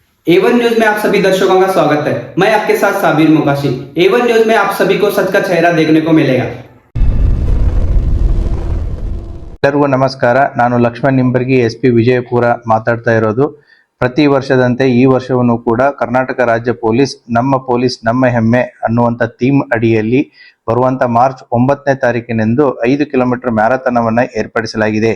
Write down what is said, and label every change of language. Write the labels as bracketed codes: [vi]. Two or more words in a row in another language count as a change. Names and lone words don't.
[hi] A1 न्यूज में आप सभी दर्शकों का स्वागत है। मैं आपके साथ साबिर मुकाशी। A1 न्यूज में आप सभी को सच का चेहरा देखने को मिलेगा। [kn] ಎಲ್ಲರಿಗೂ ನಮಸ್ಕಾರ. ನಾನು ಲಕ್ಷ್ಮಣ್ ನಿಂಬರ್ಗಿ, SP ವಿಜಯಪುರ ಮಾತಾಡ್ತಾ ಇರೋದು. ಪ್ರತಿ ವರ್ಷದಂತೆ ಈ ವರ್ಷವೂ ಕೂಡ ಕರ್ನಾಟಕ ರಾಜ್ಯ ಪೊಲೀಸ್ ನಮ್ಮ ಹೆಮ್ಮೆ ಅನ್ನುವಂಥ ಥೀಮ್ ಅಡಿಯಲ್ಲಿ ಬರುವಂಥ ಮಾರ್ಚ್ 9ನೇ ತಾರೀಕಿನಂದು 5 ಕಿಲೋಮೀಟರ್ ಮ್ಯಾರಥಾನವನ್ನು ಏರ್ಪಡಿಸಲಾಗಿದೆ.